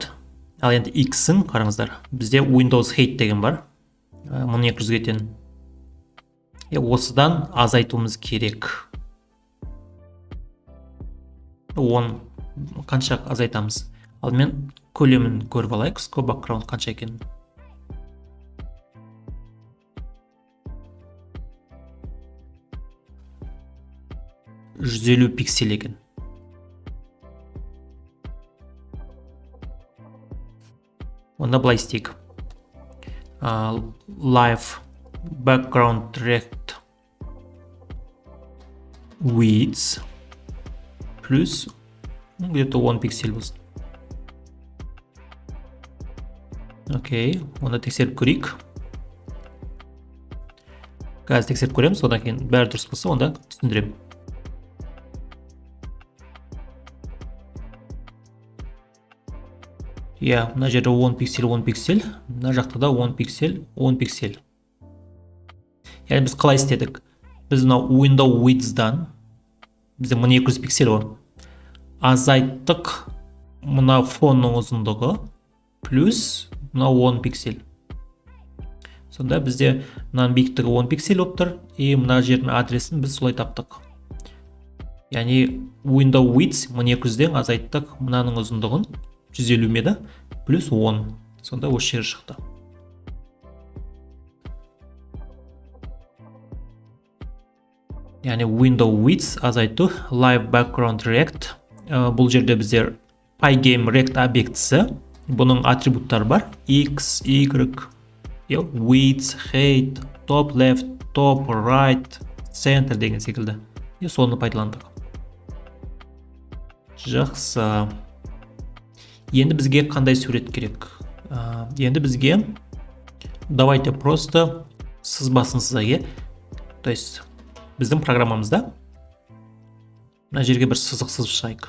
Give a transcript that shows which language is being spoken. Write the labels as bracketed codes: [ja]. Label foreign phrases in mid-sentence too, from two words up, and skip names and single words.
[kk] Ал енді X-ін қараңыздар. Бізде [en] Windows Hate [kk] деген бар. 1200-ге тең. Осыдан азайтуымыз керек. 10 қанша азайтамыз? Ал мен көлемін көріп алайық. [en] Scope background [kk] қанша екен? «150 пиксель екен. Онда былай істейік. [en] Live background direct width [ru] плюс где-то [en] 10 [kk] пиксель болсын. Окей, онда тексеріп көрейік. Қазір тексеріп көреміз, одан кейін бәрі дұрыс болса, онда түсіндірем. Мына жерде 10 пиксель, 10 пиксель, мына жақта да 10 пиксель, 10 пиксель. Яғни біз қалай істедік? Біз мына [en] window width-дан [kk] бізде 1200 пиксель бар. Азайттық мына фонның ұзындығы плюс мына 10 пиксель. Сонда бізде мынаның биіктігі 10 пиксель болып тұр, и мына жердің адресін біз солай таптық. Яғни [en] window width [kk] 1200-ден азайттық мынаның ұзындығын 150 меді плюс 10. Сонда осы жер шықты. Яғни [en] window width [kk] азайту, [en] live background rect. [kk] Бұл жерде біздер [en] pygame rect [kk] объектісі. Бұның атрибуттары бар. X, Y, [en] width, height, top left, top right, center [kk] деген секілді. Соны пайдаландық. Жақсы. Енді бізге қандай сурет керек? Енді бізге [ru] давайте просто [kk] сызбасын сызайық. [ru] То есть [kk] біздің программамызда мына жерге бір сызық сызып шығайық.